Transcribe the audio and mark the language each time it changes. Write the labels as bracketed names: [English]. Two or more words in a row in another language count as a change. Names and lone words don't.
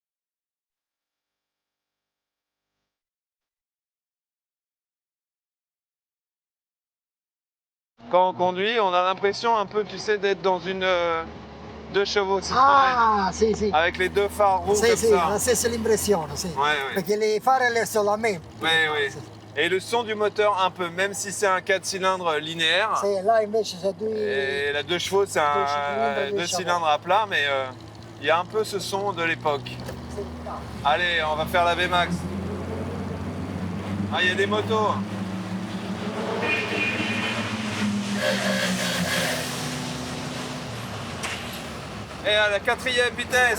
[French] Quand on conduit, on a l'impression un peu, tu sais, d'être dans une 2 chevaux. [Italian] Sì, sì. [French] Avec les 2 phares rouges comme [Italian] Sì, [French] ça. [Italian] la stessa l'impressione, sì. [French] Ouais. [Italian] Perché le fare sono la même. [French] Oui. Et le son du moteur un peu, même si c'est un 4 cylindres linéaire. [Italian] Sì, là invece c'est 2... [French] Et la 2 chevaux, c'est un 2 cylindres à plat, mais il y a un peu ce son de l'époque. Allez, on va faire la VMAX. Ah, il y a des motos. Et à la 4e vitesse.